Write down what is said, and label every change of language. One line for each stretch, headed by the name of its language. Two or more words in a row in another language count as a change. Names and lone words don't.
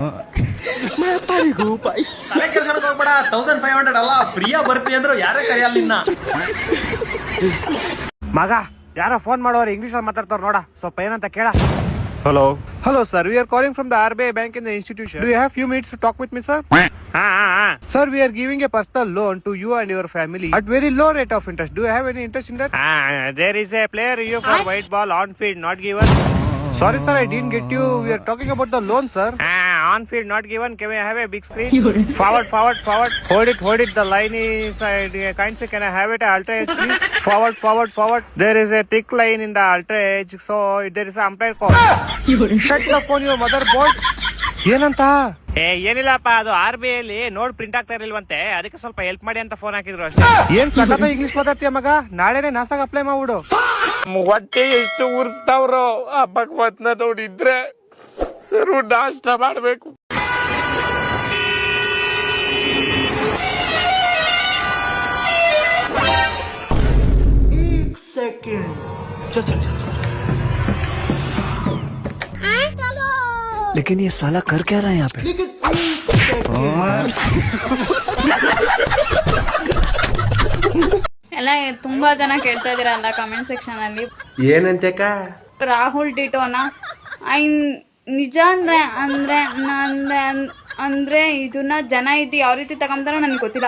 Kannada: ತಲೆ ಕೆಲ್ಸಕ್ಕೆ ಹೋಗ್ಬೇಡ. 1500 ಅಲ್ಲ, ಫ್ರೀಯಾ ಬರ್ತೀವಿ ಅಂದ್ರು ಯಾರೇ ಕರೆಯಲ್ಲ ನಿನ್ನ. ಮಗ ಯಾರೋ ಫೋನ್ ಮಾಡೋರು ಇಂಗ್ಲಿಷ್ ಅಲ್ಲಿ ಮಾತಾಡ್ತಾರ ನೋಡ, ಸ್ವಲ್ಪ ಏನಂತ ಕೇಳ.
English: Hello sir, we are calling from the RBI bank in the institution. Do you have few minutes to talk with me, sir? Sir, we are giving a personal loan to you and your family at very low rate of interest. Do you have any interest in that? There is a player review for white ball on field not given. Sorry sir, I didn't get you. We are talking about the loan, sir. On field not given. Can we have a big screen? Forward. Hold it. The line is kindly can I have it ultra edge, please? Forward. There is a thick line in the ultra edge, so there is an umpire call. Shut the phone, your motherboard.
Kannada: ಏನಂತ? ಏನಿಲ್ಲಪ್ಪ, ಅದು RBI ಅಲ್ಲಿ ನೋಡ್ ಪ್ರಿಂಟ್ ಆಗ್ತಾ ಇರ್ಲಿಲ್ವಂತೆ, ಅದಕ್ಕೆ ಸ್ವಲ್ಪ ಹೆಲ್ಪ್ ಮಾಡಿ ಅಂತ ಫೋನ್ ಹಾಕಿದ್ರು ಅಷ್ಟೇ. ಏನ್ ಸಖತ್ ಇಂಗ್ಲಿಷ್ ಮಾತಾಡ್ತೀಯ ಮಗ, ನಾಳೆನೆ ನಾಸಾಗ ಅಪ್ಲೈ ಮಾಡ್ಬಿಡು. ಹೊಟ್ಟೆ ಎಷ್ಟು ಉರ್ಸ್ತಾವ್ರೋ ಆ ಭಗವತ್ನ ನೋಡಿದ್ರೆ ಸರು ನಾಷ್ಟ ಮಾಡ್ಬೇಕು.
Hindi: लेकिन ये साला कर क्या रहा है यहाँ पे?
Kannada: ಎಲ್ಲ ತುಂಬಾ ಜನ ಕೇಳ್ತಾ ಇದೀರಲ್ಲ
English: comment section
Kannada: ಅಲ್ಲಿ, ಏನಂತಕ ರಾಹುಲ್ ಟಿಟೋನ ನಿಜ ಅಂದ್ರೆ ಇದನ್ನ ಜನ ಯಾವ ರೀತಿ ತಗೊಂತಾರೋ ನನಗೆ ಗೊತ್ತಿಲ್ಲ.